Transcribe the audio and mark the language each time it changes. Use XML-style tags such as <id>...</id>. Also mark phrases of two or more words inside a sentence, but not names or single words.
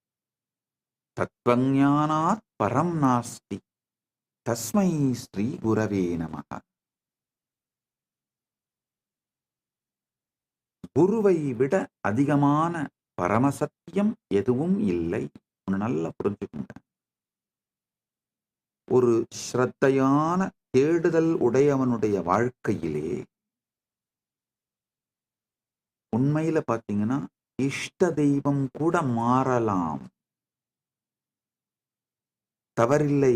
<sa>तत्वज्ञानात् परं नास्ति तस्मै श्री गुरवे नमः.</sa> <ta>குருவை விட அதிகமான பரமசத்தியம் எதுவும் இல்லை. நல்லா புரிஞ்சுக்கோங்க. ஒரு ஸ்ரத்தையான தேடுதல் உடையவனுடைய வாழ்க்கையிலே உண்மையில பாத்தீங்கன்னா இஷ்ட தெய்வம் கூட மாறலாம், தவறில்லை.</ta>